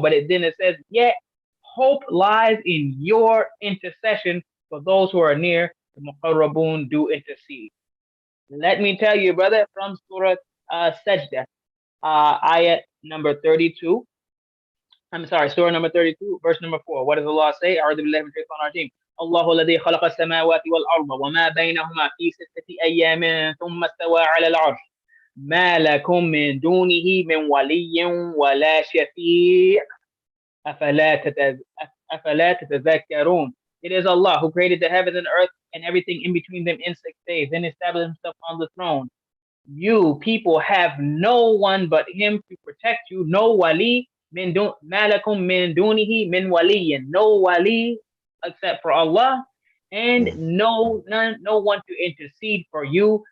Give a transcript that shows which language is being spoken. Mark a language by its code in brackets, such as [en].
[en] But then it says, yet hope lies in your intercession for those who are near. The Muqarrabun do intercede. Let me tell you, brother, from Surah Sajdah, ayat number 32. I'm sorry, surah number 32, verse number 4. What does Allah say? [ar] أعوذ بالله من الشيطان الرجيم. الله الذي خلق السماوات والأرض وما بينهما في 6 أيام ثم استوى على العرش ما لكم من دونه من ولي ولا شفيع أفلا تتذكرون. [en] It is Allah who created the heavens and earth and everything in between them in 6 days, then established himself on the throne. You people have no one but him to protect you, no wali. [ar] Malakum min dunihi min waliyin. [en] No wali except for Allah, and no one to intercede for you.